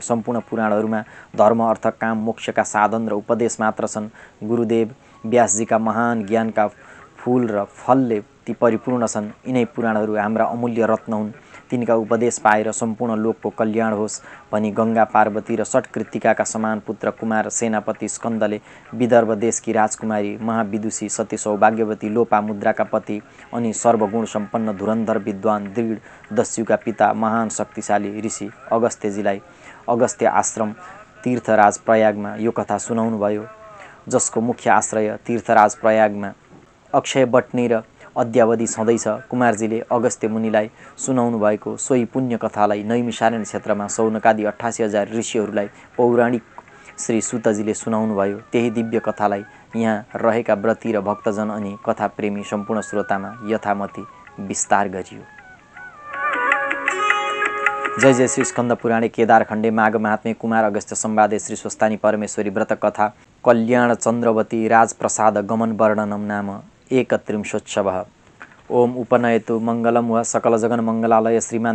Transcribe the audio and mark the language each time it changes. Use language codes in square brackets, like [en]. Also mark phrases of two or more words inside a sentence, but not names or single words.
[ne] सम्पूर्ण पुराणहरूमा धर्म अर्थ काम मोक्षका साधन र उपदेश मात्र छन्। गुरुदेव व्यासजीका महान ज्ञानका फूल र फलले ती परिपूर्ण छन्। यिनै पुराणहरू हाम्रा अमूल्य रत्न हुन्। तिनका उपदेश पाएर सम्पूर्ण लोकको कल्याण होस् भनी गङ्गा पार्वती र षट्कृतिकाका समान पुत्र कुमार सेनापति स्कन्दले विदर्भ देशकी राजकुमारी महाविदुषी सती सौभाग्यवती लोपामुद्राका पति अनि सर्वगुण सम्पन्न धुरन्धर विद्वान दृढ दस्युका पिता महान शक्तिशाली ऋषि अगस्त्यजीलाई अगस्त्य आश्रम तीर्थराज प्रयागमा यो कथा सुनाउनु भयो, जसको मुख्य आश्रय तीर्थराज प्रयागमा अक्षय बट्नी र अद्यावधि छँदैछ। कुमारजीले अगस्त्य मुनिलाई सुनाउनु भएको सोही पुण्य कथालाई नैमिषारण्य क्षेत्रमा सौनकादि 88,000 ऋषिहरूलाई पौराणिक श्री सुतजीले सुनाउनु भयो। त्यही दिव्य कथालाई यहाँ रहेका व्रती र भक्तजन अनि कथा प्रेमी सम्पूर्ण श्रोतामा यथामति विस्तार गरियो। [sa] जय जय श्री स्कन्द पुराणे केदार खण्डे माघ महात्म्य कुमार अगस्त्य संवादे श्री स्वस्थानी परमेश्वरी व्रत कथा कल्याण चन्द्रवती राजप्रसाद गमन वर्णनम नाम 31 ओम उपनयतु मंगलम व सकल जगन मंगलालय श्रीमान